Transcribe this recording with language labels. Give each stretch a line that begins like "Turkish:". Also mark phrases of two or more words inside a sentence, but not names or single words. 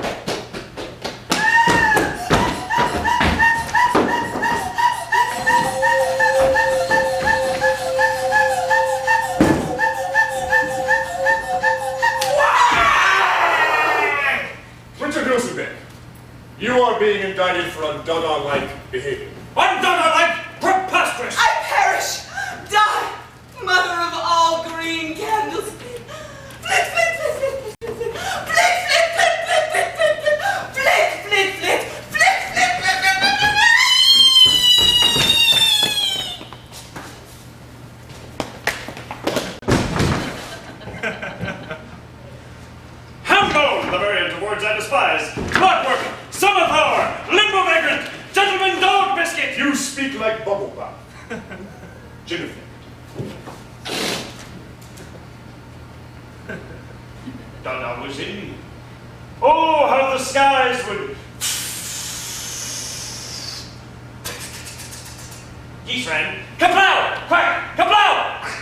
English: Richard Hughes-Beck, you are being indicted for un-Dada-like behavior. Un-Dada-like? Preposterous! I perish! Die! Mother of all green candles! Flit, flit, flit, flit, flit, flit, flit, flit, flit, flit, flit, flit, flit, flit, flit, flit, Hambo, the variant of words I despise. Clockwork, summer power, limbo vagrant, gentleman dog biscuit. You speak like bubble bath. Jennifer. Dada was in. Oh, how the skies would. Geese ran. Kablow! Quack! Kablow!